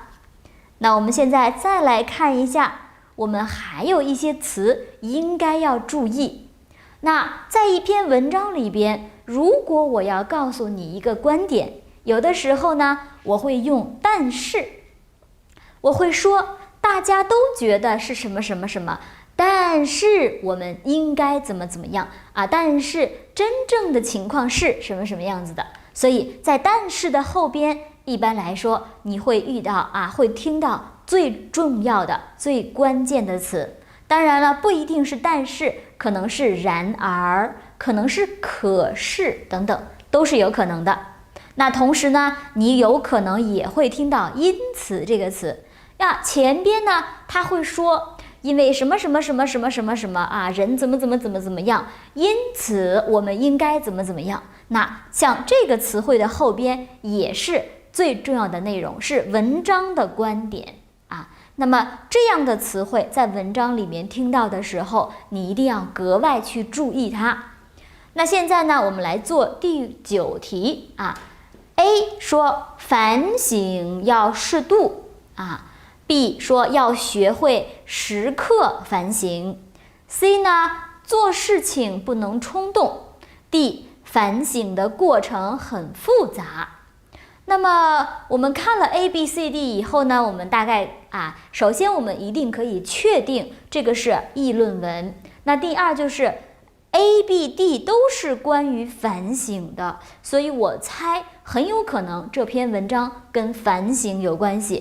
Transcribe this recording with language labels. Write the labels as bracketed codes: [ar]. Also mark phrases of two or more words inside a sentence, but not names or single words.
[zh] 那我們現在再來看一下，我們還有一些詞應該要注意。那在一篇文章裡邊，如果我要告訴你一個觀點，有的時候呢，我會用但是，我會說大家都覺得是什麼什麼什麼，但是我們應該怎麼怎麼樣但是真正的情況是什麼什麼樣子的。所以在但是的後邊，一般來說你會遇到會聽到最重要的最關鍵的詞。當然了，不一定是但是，可能是然而，可能是可是等等，都是有可能的。那同時呢，你有可能也會聽到因此这個詞前邊呢他會說因為什麼什麼什麼什麼什麼什麼啊，人怎麼樣，因此我們應該怎麼樣。那像這個詞彙的後邊也是最重要的內容，是文章的觀點啊。那麼這樣的詞彙在文章裡面聽到的時候，你一定要格外去注意它。那現在呢，我們來做第9題啊。A 說反省要適度啊。B 說要學會時刻反省。C 呢，做事情不能衝動。D 反省的過程很複雜。那麼我們看了 A、B、C、D 以後呢，我們大概首先我們一定可以確定这個是議論文。那第二就是 A、B、D 都是關於反省的，所以我猜很有可能這篇文章跟反省有關係。